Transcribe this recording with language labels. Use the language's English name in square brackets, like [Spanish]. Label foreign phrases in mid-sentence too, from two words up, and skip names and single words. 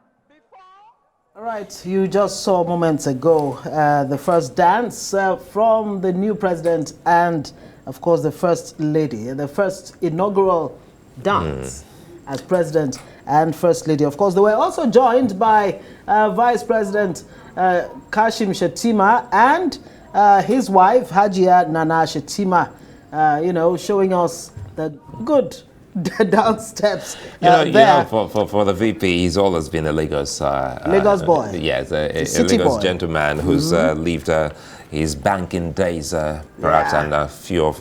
[English] all right, you just saw moments ago the first dance from the new president and, of course, the first lady, the first inaugural dance as president and first lady. Of course, they were also joined by Vice President Kashim Shettima and his wife, Hajia Nana Shettima, showing us the good dance steps. For the VP, he's always been a Lagos boy. Yes, a Lagos gentleman who's lived his banking days, perhaps, and a few of,